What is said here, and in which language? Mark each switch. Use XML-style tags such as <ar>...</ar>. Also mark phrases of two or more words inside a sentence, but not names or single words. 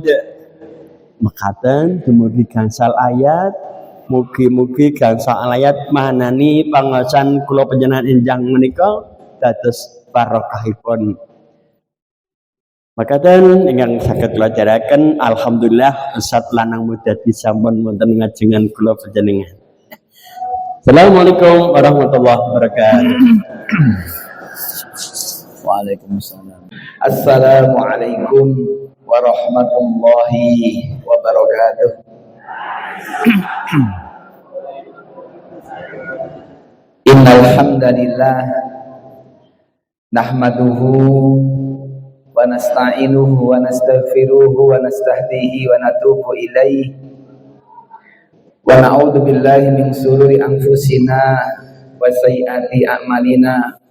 <jv>Mekaten dumugi gangsal ayat, mugi-mugi gangsal ayat manani pangaosan kula panjenengan enjang menika dados barokahipun. Mekaten ingkang saged kula jaraken alhamdulillah Ustaz lanang muda disampun wonten ngajengan kula panjenengan.</jv> <ar>السلام عليكم ورحمة الله وبركاته. وعليكم السلام. السلام عليكم ورحمة الله وبركاته. إن الحمد لله نحمده ونستعينه ونستغفره ونستهديه ونتوب إليه ونعوذ بالله من شرور أنفسنا وسيئات أعمالنا.</ar>